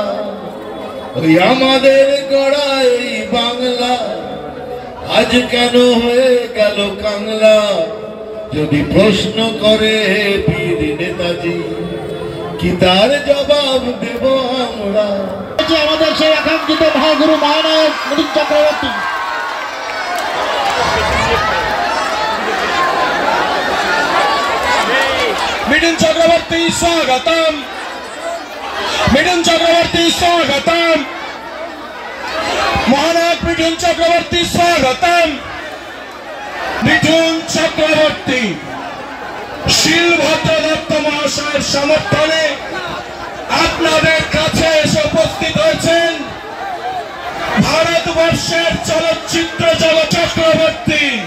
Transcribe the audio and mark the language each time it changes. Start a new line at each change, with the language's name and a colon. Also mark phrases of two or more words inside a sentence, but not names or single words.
Bangla: ওই আমাদের গড়ায় ওই বাংলা আজ কেন হয়ে গেল কাংলা। যদি প্রশ্ন করে বীর নেতাজি কি তার জবাব দেব আমরা। আমাদের সেই আকাঙ্ক্ষিত মহাগুরু মহানায়ক মিঠুন চক্রবর্তী।
Hindi: मिठुन चक्रवर्ती स्वागतम, मिठुन चक्रवर्ती स्वागतम, महानायक मिठुन चक्रवर्ती स्वागतम।
Bangla: मिठुन चक्रवर्ती শিলভদ্র দত্ত মহাশয়ের সমর্থনে আপনাদের কাছে এসে উপস্থিত হয়েছেন ভারতবর্ষের চলচ্চিত্র জগৎ চক্রবর্তী।